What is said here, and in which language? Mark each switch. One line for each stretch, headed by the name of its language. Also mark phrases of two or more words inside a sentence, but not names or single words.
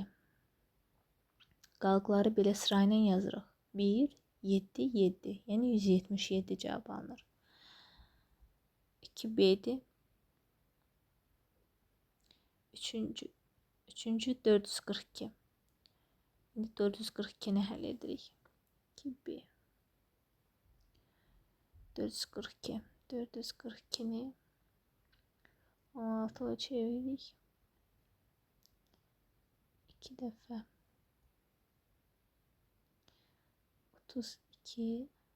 Azerbaijani: Qalıqları belə sırayla yazırıq.
Turkish: 1, 7, 7. Yani 177 cevap alınır.
Azerbaijani: 2 B'di. Üçüncü 442. Şimdi 442'ni həll edirik. 2 B. 442. 442'ni 16'ya çeviririk. 2 defa. 32.